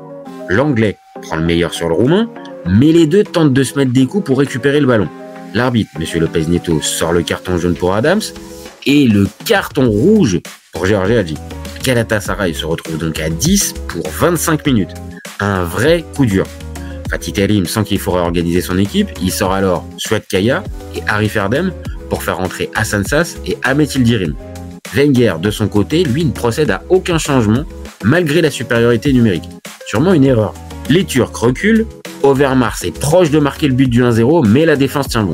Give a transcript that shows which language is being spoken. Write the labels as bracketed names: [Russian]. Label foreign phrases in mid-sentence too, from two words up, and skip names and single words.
[French] L'Anglais prend le meilleur sur le Roumain, mais les deux tentent de se mettre des coups pour récupérer le ballon. L'arbitre, M. Lopez Neto, sort le carton jaune pour Adams et le carton rouge pour George Hagi. Galatasaray se retrouve donc à 10 pour 25 minutes. Un vrai coup dur. Fatih Terim sent qu'il faut réorganiser son équipe, il sort alors Suat Kaya et Arif Erdem pour faire entrer Hasan Sass et Ahmet Yildirim. Wenger, de son côté, lui ne procède à aucun changement malgré la supériorité numérique. Sûrement une erreur. Les Turcs reculent, Overmars est proche de marquer le but du 1-0, mais la défense tient bon.